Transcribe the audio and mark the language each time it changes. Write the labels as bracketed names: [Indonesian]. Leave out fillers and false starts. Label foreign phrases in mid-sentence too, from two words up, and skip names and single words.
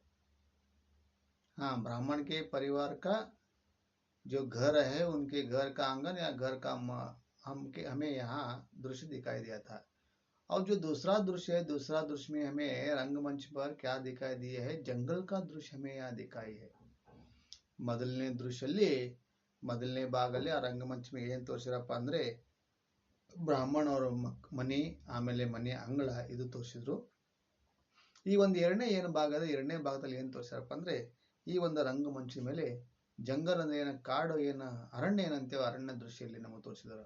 [Hindi] हाँ, ब्राह्मण के परिवार का जो घर है, उनके घर का आंगन या घर का हमें यहाँ दृश्य दिखाई दिया था। और जो दूसरा दृश्य है, दूसरा दृश्य में हमें रंगमंच पर क्या दिखाई दिया है? जंगल का दृश्य हमें यहाँ दिखाई है। [Kannada] ಮೊದಲನೇ ಭಾಗದಲ್ಲಿ ಆ ರಂಗಮಂಚ ಮೇಲೆ ಏನು ತೋರಿಸಿರಪ್ಪ ಅಂದ್ರೆ ಬ್ರಾಹ್ಮಣ ಅವರ ಮನೆ, ಆಮೇಲೆ ಮನೆ ಅಂಗಳ ಇದು ತೋರಿಸಿದ್ರು. ಈ ಒಂದು ಎರಡನೇ ಭಾಗದಲ್ಲಿ ಏನು ತೋರಿಸಿರಪ್ಪ ಅಂದ್ರೆ ಈ ಒಂದು ರಂಗಮಂಚದ ಮೇಲೆ ಜಂಗಲ್ ಅಂದ್ರೆ ಏನ, ಕಾಡು ಏನ, ಅರಣ್ಯ ಏನಂತೇವೆ, ಅರಣ್ಯ ದೃಶ್ಯದಲ್ಲಿ ನಮಗೆ ತೋರಿಸಿದ್ರು.